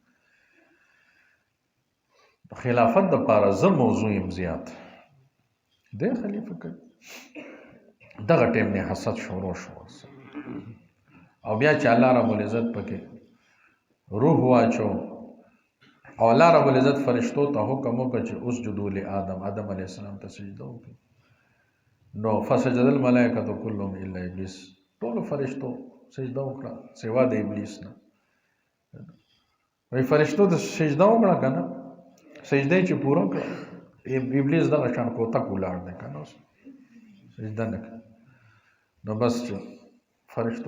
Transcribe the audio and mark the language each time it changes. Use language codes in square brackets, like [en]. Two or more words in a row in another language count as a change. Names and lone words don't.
[ps] خلافت دپاره زه موضوع یم زیات دی خلیفه کوي دغه ټیم نه حسد شروع شو او بیا چې [ar] الله رب العزت [ps] پکې روح واچو او [ar] الله رب العزت [ps] فرشتو ته حکم وکړ چې [ar] اسجدوا لآدم [ps] آدم [ar] علیه السلام [ps] ته سجده وکړي نو [ar] فسجد الملائکة كلهم الا ابلیس [ps] ټولو فرشتو سجده وکړه سوا د ابلیس نه وایي فرشتو د سجده وکړه که نه سجده یې چې پوره کړه ابلیس دغه شان کوتک ولاړ دی که نه اوس سجده نه کوي نو بس چې فرشتو